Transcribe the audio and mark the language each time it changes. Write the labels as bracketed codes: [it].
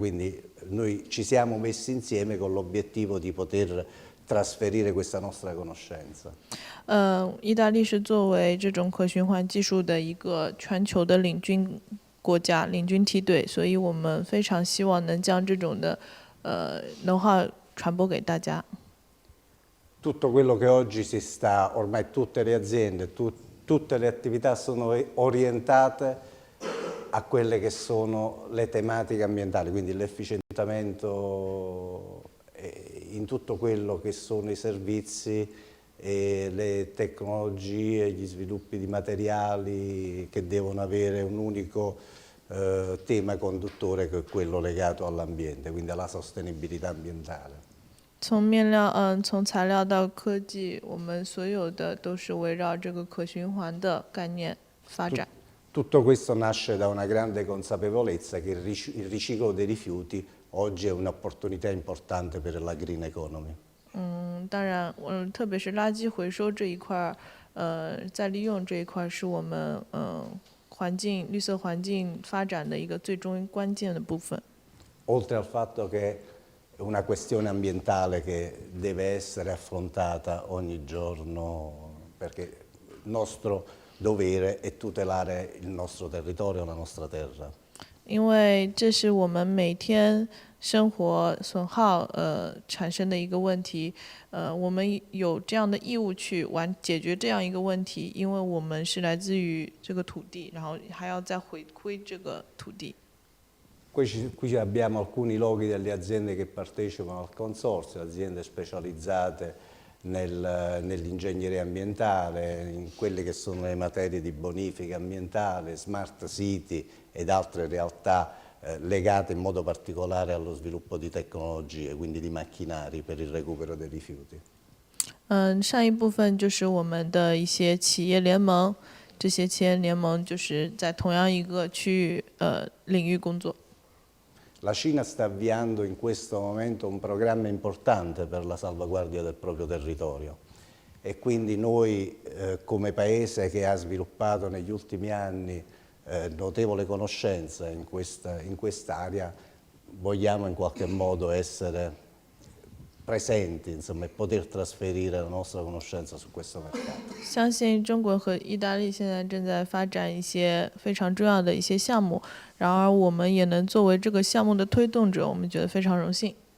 [it] Quindi noi ci siamo messi insieme con l'obiettivo di poter trasferire questa nostra conoscenza. [zh] 意大利是作为这种可循环技术的一个全球的领军国家、领军梯队，所以我们非常希望能将这种的know how传播给大家。 [it] Tutto quello che oggi ormai tutte le aziende, tutte le attività sono orientate a quelle che sono le tematiche ambientali, quindi l'efficientamento in tutto quello che sono i servizi e le tecnologie, gli sviluppi di materiali che devono avere un unico tema conduttore che è quello legato all'ambiente, quindi alla sostenibilità ambientale. [zh] 从材料到科技，我们所有的都是围绕这个可循环的概念发展。 [it] Tutto questo nasce da una grande consapevolezza che il riciclo dei rifiuti oggi è un'opportunità importante per la green economy. [zh] 当然，特别是垃圾回收这一块再利用这一块是我们绿色环境发展的一个最终关键的部分。 [it] Oltre al fatto che è una questione ambientale che deve essere affrontata ogni giorno, perché il nostro dovere è tutelare il nostro territorio, la nostra terra. [zh] 因为这是我们每天生活损耗产生的一个问题，我们有这样的义务去解决这样一个问题，因为我们是来自于这个土地，然后还要再回馈这个土地。 [it] Qui abbiamo alcuni loghi delle aziende che partecipano al consorzio, aziende specializzate nell'ingegneria ambientale, in quelle che sono le materie di bonifica ambientale, smart city ed altre realtà legate in modo particolare allo sviluppo di tecnologie, quindi di macchinari per il recupero dei rifiuti. [zh] 上一部分就是我们的一些企业联盟，这些企业联盟就是在同样一个区域领域工作。 [it] La Cina sta avviando in questo momento un programma importante per la salvaguardia del proprio territorio e quindi noi come paese che ha sviluppato negli ultimi anni notevole conoscenza in quest'area vogliamo in qualche modo essere presenti, insomma, e poter trasferire la nostra conoscenza su questo mercato. [zh] 相信中国和意大利现在正在发展一些非常重要的一些项目，然而我们也能作为这个项目的推动者，我们觉得非常荣幸。